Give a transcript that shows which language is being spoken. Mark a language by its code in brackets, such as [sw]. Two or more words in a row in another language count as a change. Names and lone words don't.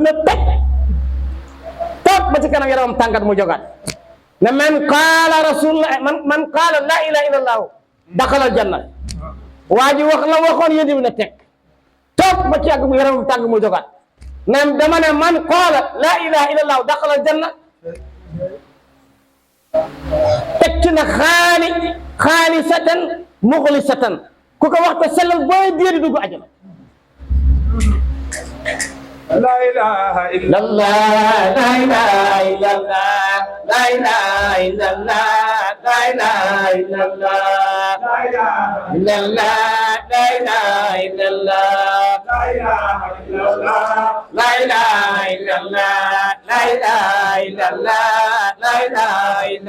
[wo] na teg toog ba ci kanam yaramam tàngat mu jógaat ne [ar] من قال لا إله إلا الله دخل الجنة [wo] waa ji wax la waxoon Yonent bi na teg toog ba ci yàgg mu yaramam tàng mu jógaat ne dama ne [ar] من قال لا إله إلا الله دخل الجنة [wo] teg ci na [ar] خالصا مخلصا [wo] ku ko wax te sellal booy biir di dugg àjjana [ar] لا إله إلا الله لا إله إلا الله لا إله إلا الله لا إله إلا الله إلا الله لا إله إلا الله لا إله إلا الله لا إله إلا الله لا إله إلا